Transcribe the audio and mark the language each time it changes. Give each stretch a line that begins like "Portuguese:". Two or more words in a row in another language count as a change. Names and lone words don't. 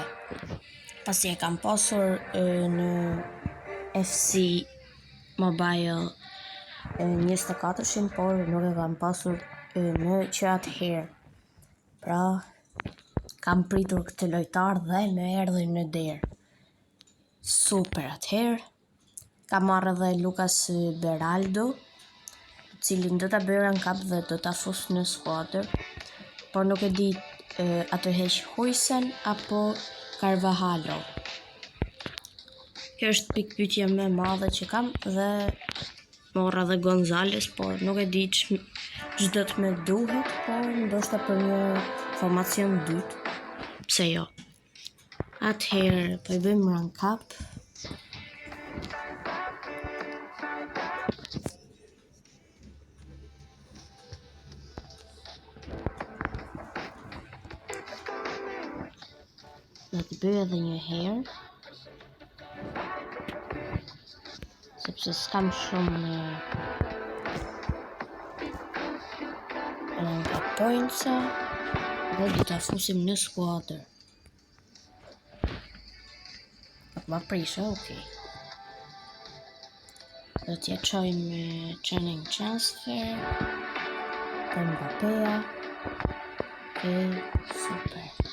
Albanian: Pasi e kam pasur në FC Mobile 24-shin, por nuk e kam pasur në që atëherë. Pra, kam pritur këtë lojtar dhe më erdhi në derë. Super, atëherë kam marrë edhe Lucas Beraldo, cilin do ta bëj
English: rank up
Albanian: dhe do ta fus në skuadër, por nuk e di atë heq Huijsen apo Carvajalo. Kjo është pikpyetja më e madhe që kam, dhe morra edhe Gonzales, por nuk e di ç'do të më duhet, por ndoshta për një formacion dytë, pse jo. Atëherë po I bëjmë
English: rank up.
Albanian: Do të bëj edhe një herë, sepse s'kam shumë
English: rank up points,
Albanian: dhe do ta fusim në skuadër. Ma prisha, okej. Do t'ja çojmë
English: training transfer
Albanian: për Mbappéja. Okej, super.